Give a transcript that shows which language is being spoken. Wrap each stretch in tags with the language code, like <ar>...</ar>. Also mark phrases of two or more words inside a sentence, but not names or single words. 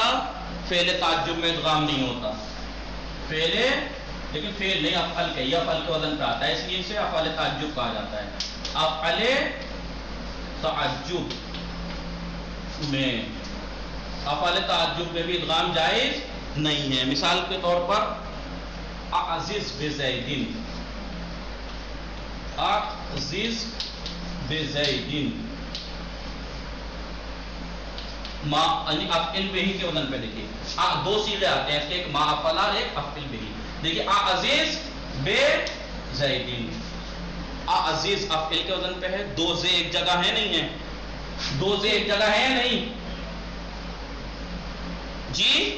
<ur>فعل تعجب میں ادغام نہیں ہوتا، فعل، لیکن فعل نہیں، افعل کے، یہ افعل کے وزن پہ آتا ہے، اس لیے اسے افعال تعجب کہا جاتا ہے۔ افعال تعجب میں، افعال تعجب میں بھی ادغام جائز نہیں ہے۔ مثال کے طور پر</ur> <ar>اعزز بزیدن، اعزز بزیدن،</ar> <ur>ما یعنی</ur> <ar>افعل بہی</ar> <ur>کے وزن پہ دیکھیے، دو صیغے آتے ہیں اس کے، ایک</ur> <ar>ما افعل</ar> <ur>اور ایک</ur> <ar>افعل بہی،</ar> <ur>دیکھیے</ur> <ar>اعزز بزیدن،</ar> <ur>اعزز افعل کے وزن پہ ہے، دو زے ایک جگہ ہے نہیں ہے، دو سے ایک جگہ ہے یا نہیں جی؟</ur>